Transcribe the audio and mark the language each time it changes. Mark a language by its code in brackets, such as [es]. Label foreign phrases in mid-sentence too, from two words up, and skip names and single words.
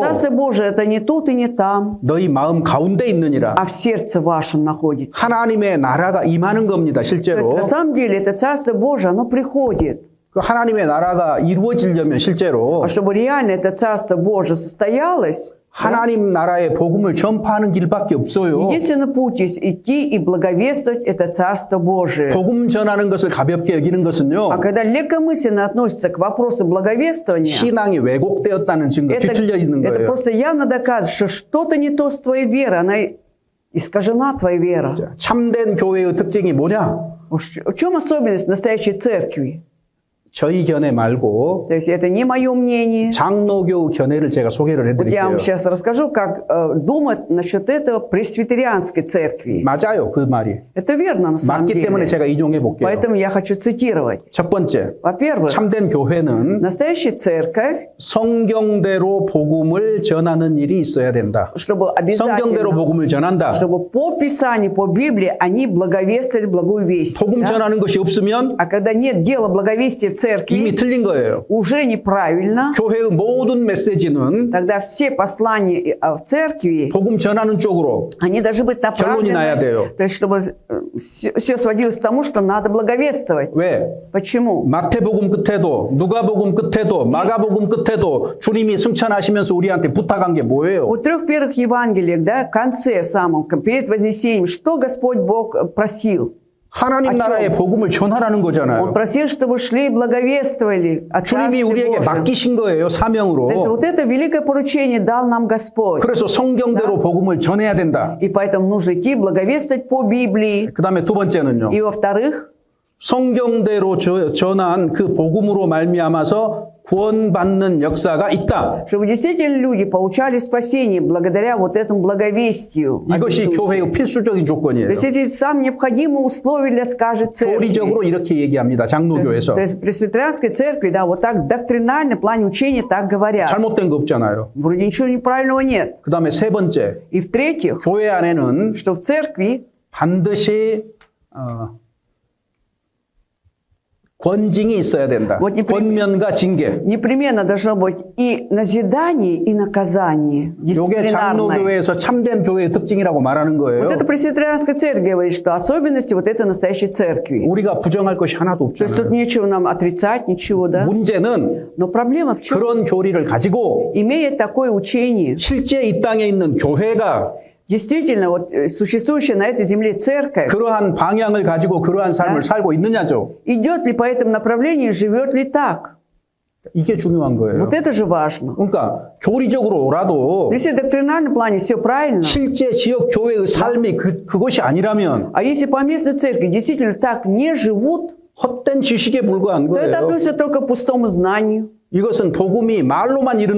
[ru] Царство Божие это не тут и не там, [ko] 너희 마음 가운데 있느니라. [ru] а в сердце вашем находится. [ko] 하나님의 나라가 임하는 겁니다. [ru] То есть [ko] 실제로. [ru] на самом деле это Царство Божие, оно приходит. [ko] 그 하나님의 나라가 이루어지려면 실제로 [ru] А чтобы реально это Царство Божие состоялось, [ko] 하나님 나라의 복음을 전파하는 길밖에 없어요. [ru] единственный путь есть идти и благовествовать это Царство Божие. [ko] 복음 전하는 것을 가볍게 여기는 것은요. [ru] А когда легкомысленно относится к вопросу благовествования, [ko] 신앙이 왜곡되었다는 증거, 뒤틀려 있는 [ru] это [ko] 거예요. [ru] просто явно доказывает, что что-то не то с твоей верой, она искажена твоя вера. [ko] 참된 교회의 특징이 뭐냐? [ru] В чем особенность настоящей церкви? [ko] 저희 견해 말고 [ru] То есть это не мое мнение. [ko] 장로교 견해를 제가 소개를 [ru] Вот я [ko] 해드릴게요. [ru] вам сейчас расскажу, как думать насчет этого пресвитерианской церкви. [ko] 맞아요, 그 말이. [ru] Это верно на самом [ko] 맞기 때문에 [ru] деле. [ko] 제가 인용해 볼게요. [ru] Поэтому я хочу цитировать. [ko] 첫 번째, [ru] Во-первых, [ko] 참된 교회는 [ru] настоящая церковь, [ko] 성경대로 복음을 전하는 일이 있어야 된다. [ru] чтобы [ko] 성경대로 [ru] обязательно, [ko] 복음을 전한다. [ru] чтобы по Писанию, по Библии они благовествовали благую весть. [ko] 복음 [ru] Да? [ko] 전하는 것이 없으면 [ru] А когда нет дела благовестия в [ko] 이미 [ru] церкви, [ko] 틀린 거예요. [ru] уже неправильно. [ko] 교회의 모든 메시지는 [ru] Тогда все послания в церкви, [ko] 복음 전하는 쪽으로 [ru] они должны быть [ko] 결론이 나야 [ru] направлены, [ko] 돼요. [ru] то есть чтобы все сводилось к тому, что надо благовествовать. [ko] 왜? [ru] Почему? [ko] 마태복음 끝에도 누가복음 끝에도 마가복음 끝에도 주님이 승천하시면서 우리한테 부탁한 게 뭐예요? [ru] В 3 первых Евангелиях, да, в конце, в самом, перед Вознесением, что Господь Бог просил? [ko] 하나님 나라의 복음을 전하라는 [ru] Он [ko] 거잖아요. [ru] просил, чтобы шли и благовествовали о [ko] 주님이 [ru] Царстве [ko] 우리에게 [ru] Божьем. [ko] 맡기신 거예요, [ru] То есть [ko] 사명으로. [ru] вот это великое поручение дал нам Господь. [ko] 그래서 성경대로 복음을 전해야 된다. [ru] И поэтому нужно идти благовествовать по Библии. [ko] 그 다음에 두 번째는요. [ru] И во-вторых, [ko] 성경대로 전한 그 복음으로 말미암아서 구원받는 역사가 있다. [ru] чтобы действительно люди получали спасение благодаря вот этому благовестию. об [ko] 이것이 [ru] Иисусе. [ko] 교회의 필수적인 [ru] То [ko] 조건이에요. [ru] есть эти самые необходимые условия для каждой церкви. [ko] 교리적으로 이렇게 얘기합니다. 장로교에서. [ru] То есть в пресвитерианской церкви, да, вот так доктринально, в плане учения так говорят. [ko] 잘못된 거 없잖아요. [ru] Вроде ничего неправильного нет. [ko] 그 다음에 세 번째, [ru] И в-третьих, [ko] 교회 안에는 [ru] что в церкви [ko] 반드시 권징이 있어야 된다. [ru] Вот [ko] 권면과 징계. [ru] Непременно должно быть и назидание, и наказание [ko] 이게 [ru] дисциплинарное. [ko] 장로교회에서 참된 교회의 특징이라고 말하는 거예요. [ru] Вот это пресвитерианская церковь говорит, что особенности вот этой настоящей церкви. [ko] 우리가 부정할 것이 하나도 [ru] То есть тут [ko] 없잖아요. [ru] нечего нам отрицать, ничего, да? [ko] 문제는 [ru] Но проблема в чем? [ko] 그런 교리를 가지고 [ru] Имея такое учение, [ko] 실제 이 땅에 있는 교회가 [ru] действительно, вот существующая на этой земле церковь, [ko] 그러한 방향을 가지고 그러한 삶을 살고 있느냐죠. [ru] идет ли по этому направлению, живет ли так? [ko] 이게 중요한 거예요. [ru] Вот это же важно. [ko] 그러니까 교리적으로라도 [ru] Если в доктринальном плане все правильно, [ko] 실제 지역 교회의 삶이 그것이 아니라면 [ru] а если по местной церкви действительно так не живут, [ko] 헛된 지식에 불과한 [ru] то это [ko] 거예요. [ru] относится только к пустому знанию. [ko] 이것은 복음이 말로만 이른